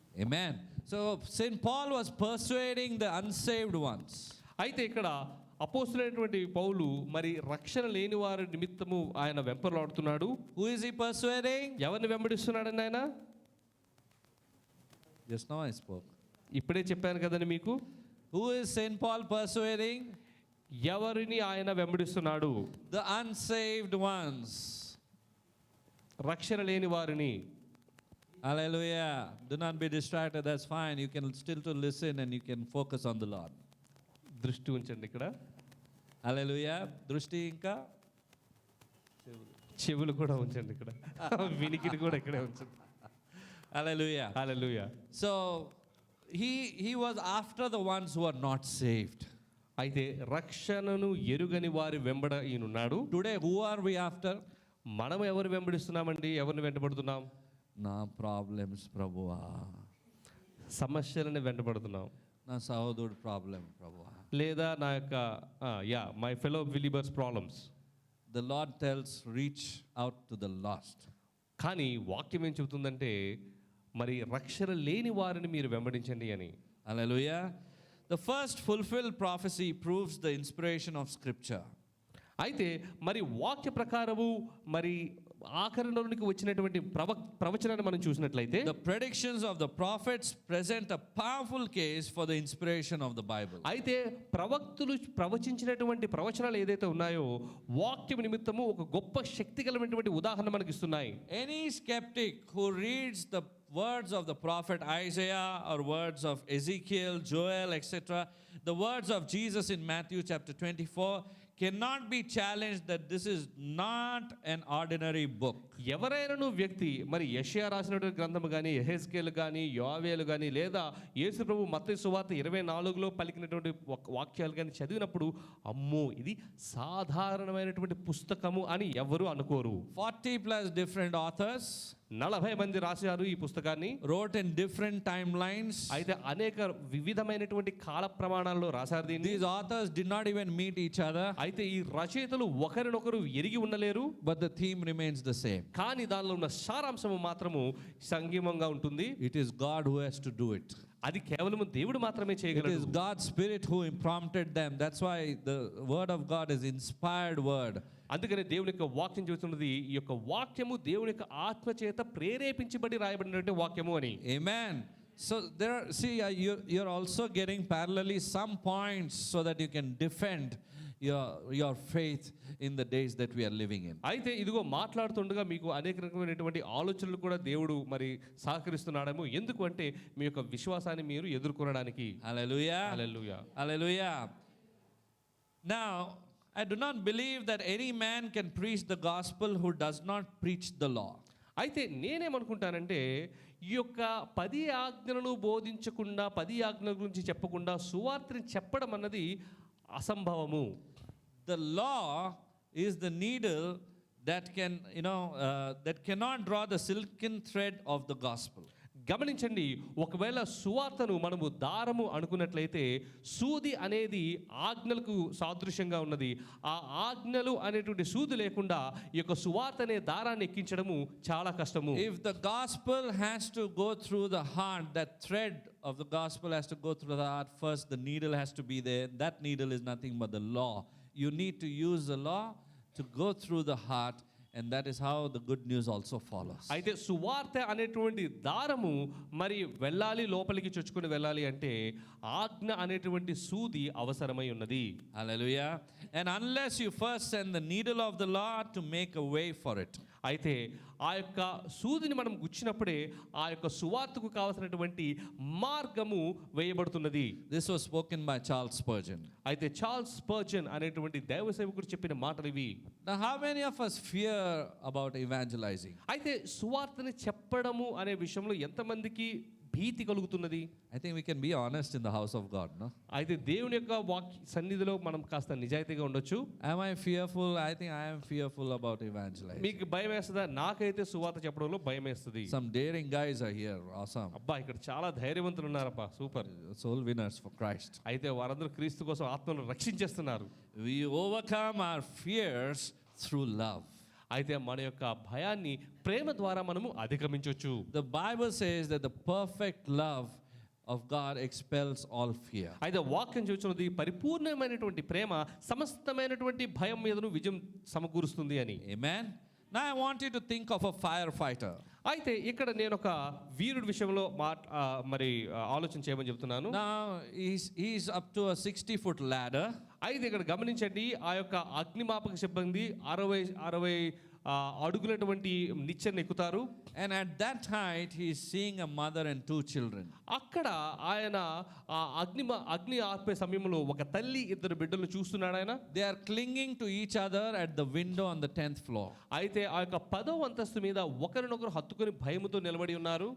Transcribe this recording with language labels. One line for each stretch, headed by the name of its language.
English: Amen. So St. Paul was persuading the unsaved ones.
Telugu: అయితే ఇక్కడ అపోస్తులైనటువంటి పౌలు మరి రక్షణ లేని వారి నిమిత్తము ఆయన వెంపర్లాడుతున్నాడు.
English: Who is he persuading?
Telugu: ఎవరిని వెంబడిస్తున్నాడండి ఆయన?
English: Just now I spoke.
Telugu: ఇప్పుడే చెప్పాను కదండి మీకు.
English: Who is St. Paul persuading?
Telugu: ఎవరిని ఆయన వెంబడిస్తున్నాడు?
English: The unsaved ones.
Telugu: రక్షణ లేని వారిని.
English: Hallelujah. Do not be distracted. That's fine. You can still to listen and you can focus on the Lord.
Telugu: దృష్టి ఉంచండి ఇక్కడ. Hallelujah. దృష్టి ఇంకా చెవులు కూడా ఉంచండి ఇక్కడ. వినికిడి కూడా ఇక్కడే ఉంచండి.
English: Hallelujah.
Telugu: Hallelujah.
English: So he was after the ones who are not saved.
Telugu: అయితే రక్షణను ఎరుగని వారి వెంబడ ఈయనున్నాడు.
English: Today who are we after?
Telugu: మనం ఎవరు వెంబడిస్తున్నామండి? ఎవరిని వెంటబడుతున్నాం? నా ప్రాబ్లమ్స్ ప్రభువా, సమస్యలను వెంటబడుతున్నాం. నా సహోదరుడు ప్రాబ్లం ప్రభువా. లేదా నా యొక్క
English: My fellow believers problems. The Lord tells reach out to the lost.
Telugu: కానీ వాక్యం ఏం చెబుతుందంటే మరి రక్షణ లేని వారిని మీరు వెంబడించండి అని.
English: Hallelujah. The first fulfilled prophecy proves the inspiration of scripture.
Telugu: అయితే మరి వాక్య ప్రకారము మరి ఆఖరణలోనికి వచ్చినటువంటి ప్రవచనాన్ని మనం చూసినట్లయితే
English: The predictions of the prophets present a powerful case for the inspiration of the Bible.
Telugu: అయితే ప్రవక్తులు ప్రవచించినటువంటి ప్రవచనాలు ఏదైతే ఉన్నాయో వాక్యం నిమిత్తము ఒక గొప్ప శక్తి కలిగినటువంటి ఉదాహరణ మనకి ఇస్తున్నాయి.
English: Any skeptic who reads the words of the prophet Isaiah or words of Ezekiel, Joel, etc., the words of Jesus in Matthew chapter 24 cannot be challenged that this is not an ordinary book.
Telugu: ఎవరైనా వ్యక్తి మరి యెషయా రాసినటువంటి గ్రంథము కానీ యెహెజ్కేలు కానీ యోవేలు కానీ లేదా యేసు ప్రభు మత్తయి సువార్త 24లో పలికినటువంటి వాక్యాలు కానీ చదివినప్పుడు అమ్మో ఇది సాధారణమైనటువంటి పుస్తకము అని ఎవరు అనుకోరు.
English: 40 plus different authors
Telugu: 40 మంది రాశారు ఈ పుస్తకాన్ని,
English: wrote in different timelines.
Telugu: అయితే అనేక వివిధమైనటువంటి కాల ప్రమాణాల్లో రాశారు దీన్ని.
English: These authors did not even meet each other,
Telugu: అయితే ఈ రచయితలు ఒకరినొకరు ఎరిగి ఉండలేరు,
English: but the theme remains the same.
Telugu: కానీ దానిలో ఉన్న సారాంశము మాత్రము సంగీమంగా ఉంటుంది.
English: It is God who has to do it.
Telugu: అది కేవలం దేవుడు మాత్రమే
English: It
Telugu: చేయగలడు.
English: is God's Spirit who prompted them. That's why the word of God is inspired word.
Telugu: అందుకనే దేవుని యొక్క వాక్యం చెబుతున్నది ఈ యొక్క వాక్యము దేవుని యొక్క ఆత్మ చేత ప్రేరేపించబడి రాయబడినటువంటి వాక్యము అని.
English: Amen. So there, see, you're also getting parallelly some points so that you can defend your faith in the days that we are living in.
Telugu: అయితే ఇదిగో మాట్లాడుతుండగా మీకు అనేక రకమైనటువంటి ఆలోచనలు కూడా దేవుడు మరి సహకరిస్తున్నాడేమో. ఎందుకు అంటే మీ యొక్క విశ్వాసాన్ని మీరు ఎదుర్కొనడానికి.
English: Hallelujah.
Telugu: Hallelujah.
English: Hallelujah. Now, I do not believe that any man can preach the gospel who does not preach the law.
Telugu: అయితే నేనేమనుకుంటానంటే ఈ యొక్క 10 ఆజ్ఞలను బోధించకుండా 10 ఆజ్ఞల గురించి చెప్పకుండా సువార్తని చెప్పడం అన్నది అసంభవము.
English: The law is the needle that can, that cannot draw the silken thread of the gospel.
Telugu: గమనించండి, ఒకవేళ సువార్తను మనము దారము అనుకున్నట్లయితే సూది అనేది ఆజ్ఞలకు సాదృశ్యంగా ఉన్నది. ఆ ఆజ్ఞలు అనేటువంటి సూది లేకుండా ఈ యొక్క సువార్త అనే దారాన్ని ఎక్కించడము చాలా కష్టము.
English: If the gospel has to go through the heart, that thread of the gospel has to go through the heart first, the needle has to be there. That needle is nothing but the law. You need to use the law to go through the heart, and that is how the good news also follows.
Telugu: అయితే సువార్త అనేటువంటి దారము మరి వెళ్ళాలి, లోపలికి చొచ్చుకొని వెళ్ళాలి అంటే ఆజ్ఞ అనేటువంటి సూది అవసరమై ఉన్నది.
English: Hallelujah. And unless you first send the needle of the law to make a way for it.
Telugu: అయితే ఆ యొక్క సూదిని మనం గుచ్చినప్పుడే ఆ యొక్క సువార్తకు కావాల్సినటువంటి మార్గము వేయబడుతున్నది.
English: This was spoken by Charles Spurgeon.
Telugu: అయితే చార్ల్స్ స్పర్జన్ అనేటువంటి దైవ సేవకుడు చెప్పిన మాటలు ఇవి.
English: Now, how many of us fear about evangelizing?
Telugu: అయితే సువార్తని చెప్పడము అనే విషయంలో ఎంతమందికి భీతి కలుగుతున్నది?
English: I think we can be honest in the house of God, no?
Telugu: అయితే దేవుని యొక్క సన్నిధిలో మనం కాస్త నిజాయితీగా ఉండొచ్చు.
English: Am I fearful? I think I am fearful about evangelizing.
Telugu: మీకు భయం వేస్తుందా? నాకైతే సువార్త చెప్పడంలో భయం వేస్తుంది.
English: Some daring guys are here. Awesome.
Telugu: అబ్బా, ఇక్కడ చాలా ధైర్యవంతులు ఉన్నారబ్బా, super.
English: Soul winners for Christ.
Telugu: అయితే వారందరూ క్రీస్తు కోసం ఆత్మను రక్షించేస్తున్నారు.
English: We overcome our fears through love.
Telugu: అయితే మన యొక్క భయాన్ని ప్రేమ ద్వారా మనము అధిగమించవచ్చు.
English: The Bible says that the perfect love of God expels all fear.
Telugu: అయితే వాక్యం చూస్తున్నది పరిపూర్ణమైనటువంటి ప్రేమ సమస్తమైనటువంటి భయం మీదను విజయం సమకూరుస్తుంది అని.
English: Amen. Now I want you to think of a firefighter.
Telugu: అయితే ఇక్కడ నేను ఒక వీరుడి విషయంలో మరి ఆలోచన చేయమని చెప్తున్నాను.
English: Now he's up to a 60-foot ladder.
Telugu: అయితే ఇక్కడ గమనించండి, ఆ యొక్క అగ్నిమాపక సిబ్బంది 60 అడుగులటువంటి నిచ్చెన ఎక్కుతారు.
English: And at that height he is seeing a mother and 2 children.
Telugu: అక్కడ ఆయన ఆ అగ్ని ఆర్పే సమయంలో ఒక తల్లి 2 బిడ్డలను చూస్తున్నాడు ఆయన.
English: They are clinging to each other at the window on the 10th floor.
Telugu: అయితే ఆ యొక్క 10వ అంతస్తు మీద ఒకరినొకరు హత్తుకొని భయముతో నిలబడి ఉన్నారు.